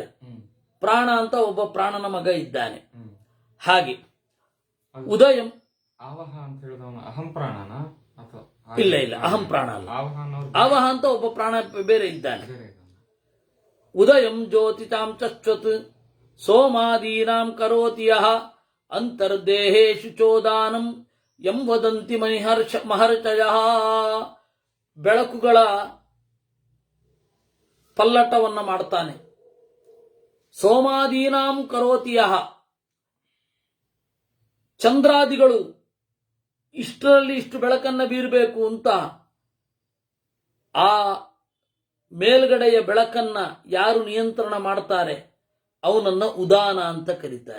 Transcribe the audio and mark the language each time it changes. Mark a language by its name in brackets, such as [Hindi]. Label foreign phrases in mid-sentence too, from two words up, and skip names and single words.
[Kannada] ಪ್ರಾಣ ಅಂತ ಒಬ್ಬ ಪ್ರಾಣನ ಮಗ ಇದ್ದಾನೆ. ಹಾಗೆ ಉದಯಂ ಆವಹ ಅಂತ ಹೇಳಿದವನು ಅಹಂ ಪ್ರಾಣನ ಅಥವಾ ಇಲ್ಲ ಅಹಂ ಪ್ರಾಣ ಅಲ್ಲ. ಆವಹ ಅಂತ ಒಬ್ಬ ಪ್ರಾಣ ಬೇರೆ ಇದ್ದಾನೆ. [Sanskrit] ಉದಯಂ ಜ್ಯೋತಿತಾಂ ಚಶ್ವತ್ ಸೋಮಾದೀನಾಂ ಕರೋತಿ ಯಃ ಅಂತರ್ದೇಹೇಷು ಚೋದಾನಂ ಯಂ ವದಂತಿ ಮಹರ್ಷಯಃ. [Kannada] ಬೆಳಕುಗಳ ಪಲ್ಲಟವನ್ನ ಮಾಡ್ತಾನೆ. [Sanskrit] ಸೋಮಾದೀನಾಂ ಕರೋತಿ ಯಃ, [Kannada] ಚಂದ್ರಾದಿಗಳು ಇಷ್ಟರಲ್ಲಿ ಇಷ್ಟು ಬೆಳಕನ್ನ ಬೀರಬೇಕು ಅಂತ ಆ ಮೇಲ್ಗಡೆಯ ಬೆಳಕನ್ನ ಯಾರು ನಿಯಂತ್ರಣ ಮಾಡ್ತಾರೆ ಅವನನ್ನ ಉದಾನ ಅಂತ ಕರೀತಾರೆ.